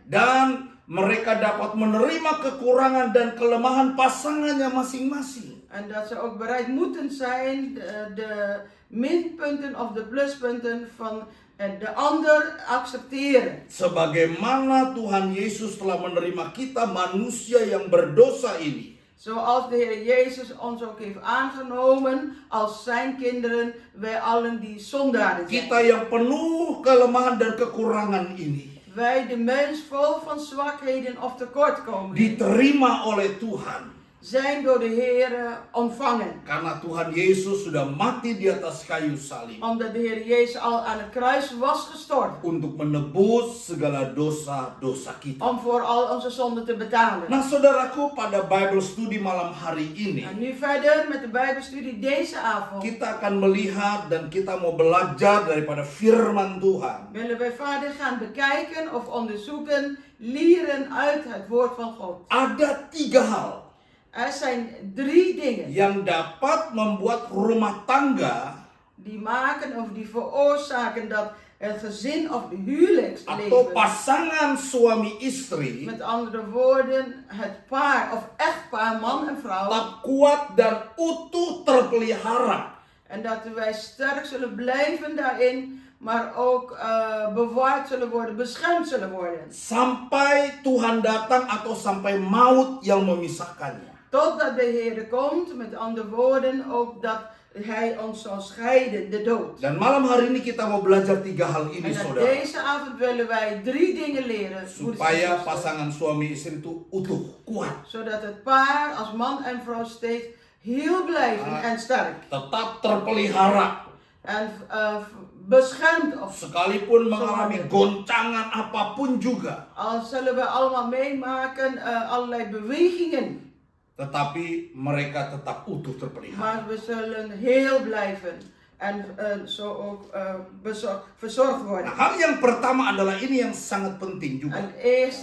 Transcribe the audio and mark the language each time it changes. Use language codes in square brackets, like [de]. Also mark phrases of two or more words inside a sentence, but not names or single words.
[id] Dan mereka dapat menerima kekurangan dan kelemahan pasangannya masing-masing. [nl] En dat ze ook bereid moeten zijn de minpunten of de pluspunten van de ander accepteren. [id] Sebagaimana Tuhan Yesus telah menerima kita manusia yang berdosa ini. [nl] Zoals de Heer Jezus ons ook heeft aangenomen als zijn kinderen, wij allen die zondaren zijn. [id] Kita yang penuh kelemahan dan kekurangan ini [nl] Wij, de mens vol van zwakheden of tekortkomingen, [id] diterima oleh Tuhan. [nl] zijn door de Heer ontvangen. [id] Karena Tuhan Yesus sudah mati di atas kayu salib. [nl] Omdat de Heer Jezus al aan het kruis was gestorven. [id] Untuk menebus segala dosa-dosa kita. [nl] Om voor al onze zonden te betalen. [id] Nah saudaraku, pada [en] Bible Study [id] malam hari ini [nl] En nu verder met de Bijbelstudie deze avond. [id] kita akan melihat dan kita mau belajar daripada firman Tuhan. [nl] Willen wij verder gaan bekijken of onderzoeken, leren uit het woord van God. [id] Ada 3 hal [nl] Er zijn 3 dingen [id] yang dapat membuat rumah tangga [nl] die maken of die veroorzaken dat het gezin of de [id] atau [nl] huwelijksleven, [id] pasangan suami istri [nl] met andere woorden het paar of echtpaar man en vrouw, [id] tetap kuat dan utuh terpelihara. [nl] en dat wij sterk zullen blijven daarin, maar ook bewaard zullen worden, beschermd zullen worden. [id] Sampai Tuhan datang atau sampai maut yang memisahkannya. [nl] Totdat de Heer komt, met andere woorden, ook dat Hij ons zal scheiden, de dood. [id] Dan malam hari ini kita mau belajar 3 hal ini, [nl] En [id] saudara. [nl] deze avond willen wij 3 dingen leren, [id] Supaya pasangan suami istri itu utuh, kuat. [nl] zodat het paar als man en vrouw steeds heel blijven en sterk. [id] Tetap terpelihara. [nl] En beschermd of [id] Sekalipun mengalami goncangan apapun juga. [nl] al zullen we allemaal meemaken allerlei bewegingen. [id] Tetapi mereka tetap utuh terpelihara. [nl] Maar we zullen heel blijven en zo ook verzorgd [id] Nah, [nl] worden. [id] hal yang pertama adalah ini yang sangat penting juga. [nl] En de eerste